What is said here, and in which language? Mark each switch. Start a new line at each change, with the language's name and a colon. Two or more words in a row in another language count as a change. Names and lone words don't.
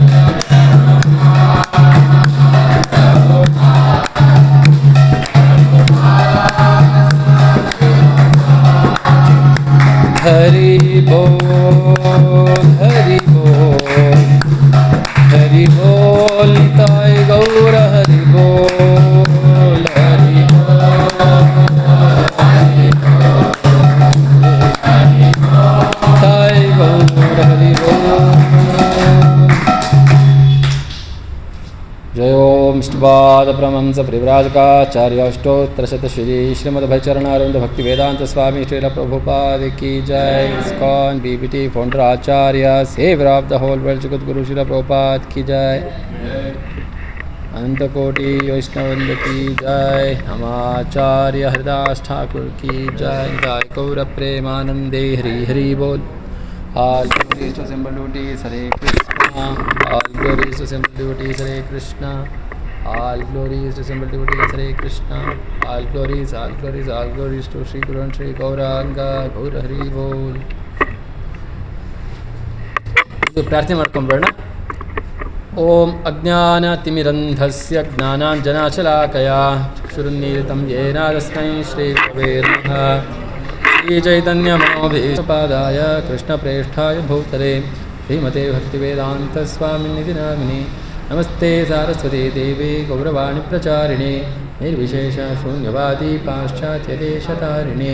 Bangla: হরি বোল, হরি বোল, হরি বোল. বোল নিতাই গৌর হরি বোল হরি নিতাই গৌর হরি বোল।
Sanskrit: जय ओम इष्टपाद परमहंस परिव्राजकाचार्य अष्टोत्तरशत श्री श्रीमद्भजचरणारविंद भक्ति वेदांत स्वामी श्रील प्रभुपाद
Hindi: की जय।
English: ISKCON BBT Founder Acharya Saviour of the whole world
Hindi: जगत गुरु श्रील प्रभुपाद की जय। अनंत कोटि वैष्णववृंद की जय। नमाचार्य हरिदास ठाकुर की जय।
Bangla: জয় গৌর প্রেমানন্দে হরি হরি বোল।
English: All glories to simple devotees, Hare Krishna. All glories to simple devotees, Hare Krishna. All glories to simple devotees, Hare Krishna. All glories to Sri Guru and Sri Gauranga,
Bangla: গৌর হরি বোল.
Kannada: ಇದು ಪ್ರಾರ್ಥನೆ ಮಾಡ್ಕೊಂಬೇಡ.
Sanskrit: ॐ अज्ञानतिमिरान्धस्य ज्ञानाञ्जनशलाकया चक्षुरुन्मीलितं येन तस्मै श्री गुरवे नमः. श्रीचैतन्यमनोभीष्टपादाय कृष्णप्रेष्ठाय भूतले श्रीमते भक्तिवेदान्तस्वामिनिधि नामिने। नमस्ते सारस्वती देवी गौरवाणी प्रचारिणे निर्विशेषशून्यवादी पाश्चात्यदेशतारिणे।